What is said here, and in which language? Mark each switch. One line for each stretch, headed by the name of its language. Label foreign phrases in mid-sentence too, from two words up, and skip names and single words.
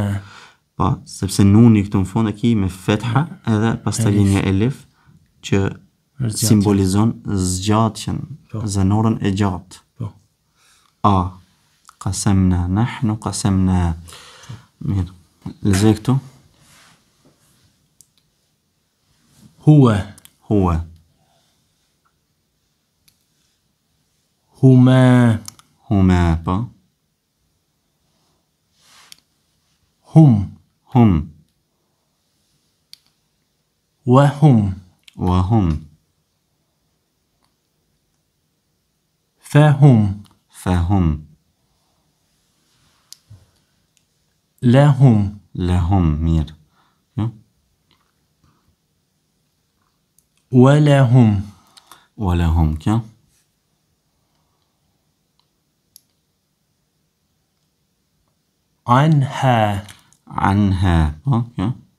Albanian: Po, sepse nuni këtu në fund e ki me fetha edhe pastaj vjen një elif që simbolizon zgjatjen, zanorën e gjatë. Po.
Arabic: A. قسمنا، نحن قسمنا.
Albanian: Mirë. Lezoj këtu. Huwa. Huwa. Huma. Huma, po. Hum. Hum. Wahum. Wahum. Fahum. Fahum. Lahum. Lahum, mirë. Jo? Walahum. Walahum, kjo? Anha. Anha. Po, kjo.